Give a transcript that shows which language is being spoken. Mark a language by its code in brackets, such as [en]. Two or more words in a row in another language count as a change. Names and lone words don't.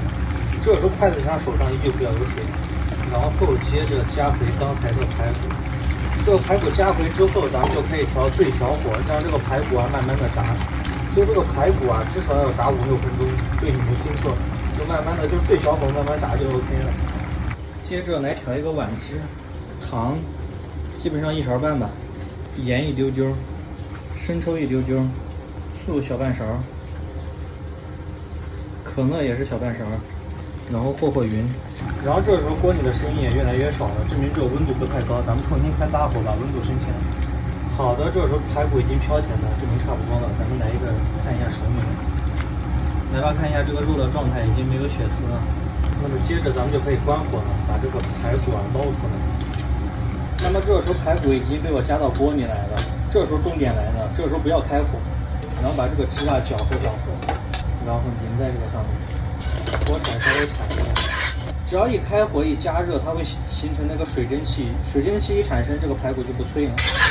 [zh] 這時候筷子上手上依舊不要有水，然後接着加回剛才的排骨。這個排骨加回之後，咱們就可以調最小火，讓這個排骨慢慢的炸。就這個排骨至少要炸5-6分鐘。对，你沒聽錯，就慢慢的，就最小火慢慢炸就 OK 了。接着來調一個碗汁，糖基本上1勺半吧，鹽一丟丟，生抽一丟丟，醋小半勺，可樂也是小半勺，然後和匀。然后這時候鍋裡的聲音也越來越少了，證明這個溫度不太高，咱們重新開大火把溫度升起來。好的，這時候排骨已經飄起來了，證明差不多了。咱們來一個看一下熟没。來吧，看一下這個肉的狀態，已經沒有血絲了。那麼接着咱們就可以關火了，把這個排骨撈出來。那麼這時候排骨已經被我加到鍋裡來了，這時候重點來了，這時候不要開火，然後把這個汁攪和搅和，然後淋在這個上面，火铲稍微铲一下。只要一開火一加熱，它會形成那個水蒸氣，水蒸氣一產生，這個排骨就不脆了。